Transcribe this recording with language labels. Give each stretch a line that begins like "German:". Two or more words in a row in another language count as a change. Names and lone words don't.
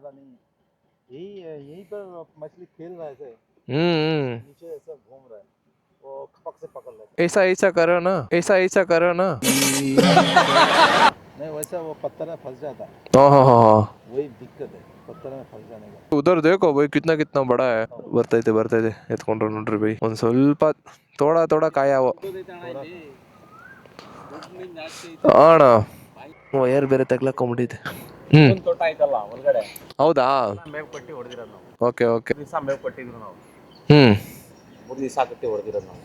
Hindi: यही पर मछली खेल रहा है, नीचे ऐसा घूम रहा है. ऐसा ऐसा करो ना, ऐसा करो ना। नहीं वैसा वो पत्थर में फंस जाता है, हाँ वही दिक्कत है पत्थर में फंस जाने का। उधर देखो भाई कितना कितना बड़ा है।
Kannada: ಬರ್ತೈತೆ ಎತ್ಕೊಂಡ್ರು ನೋಡ್ರಿ ಬೈ ಒಂದ್ ಸ್ವಲ್ಪ ತೋಡ ಕಾಯವ ಅಣ್ಣ ವಯರ್ ಬೇರೆ ತಗ್ಲಾಕೊಂಡ್ಬಿಟ್ಟಿದೆ. ತೋಟ ಆಯ್ತಲ್ಲ ಒಳಗಡೆ ಹೌದಾ? ಮೇವ್ ಕಟ್ಟಿ ಹೊಡೆದಿರೋದು ನಾವು. ಓಕೆ ದಿವಸ ಮೇವ್ ಕಟ್ಟಿದ್ರು ನಾವು. 3 ದಿವಸ ಕಟ್ಟಿ ಹೊಡೆದಿರೋದು ನಾವು.